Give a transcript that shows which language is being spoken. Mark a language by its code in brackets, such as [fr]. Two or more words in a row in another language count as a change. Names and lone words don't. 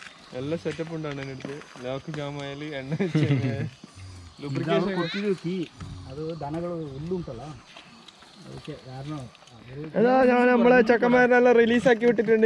[ml] നല്ല സെറ്റപ്പ് ഉണ്ട് അണ്ണൻ്റെ അടുത്ത്. ലോക്ക് ജാമായാൽ എണ്ണ [kn] ಅದು ದನಗಳು ಹುಲ್ಲುಂಟಲ್ಲ ಅದಕ್ಕೆ ಕಾರಣ. [ml] അതാ ഞാൻ നമ്മളെ ചെക്കന്മാരെല്ലാം റിലീസാക്കി വിട്ടിട്ടുണ്ട്.